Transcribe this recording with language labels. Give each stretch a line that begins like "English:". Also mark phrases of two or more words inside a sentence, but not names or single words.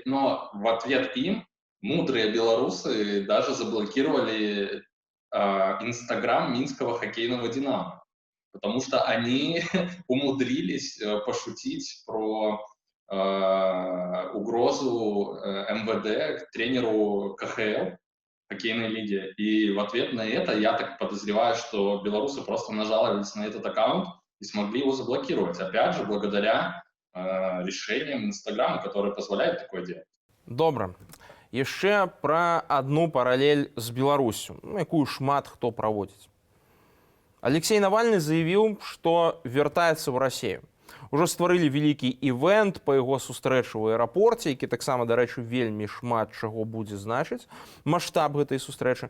Russian: Но в ответ им мудрые белорусы даже заблокировали Инстаграм Минского хоккейного «Динамо», потому что они умудрились пошутить про угрозу МВД к тренеру КХЛ, хоккейной лиги. И в ответ на это, я так подозреваю, что белорусы просто нажаловались на этот аккаунт и смогли его заблокировать. Опять же, благодаря решениям Инстаграма, которые позволяют такое делать.
Belarusian: Добра. Яшчэ пра адну паралель з Беларусю, якую шмат хто праводзіць. Алексей Навальны заявіў, што вяртаецца ў Расію. Ужо стварылі вялікі івент па яго сустрэчы ў аэрапорце, які таксама, дарэчы, вельмі шмат чаго будзе значыць, маштаб гэтай сустрэчы.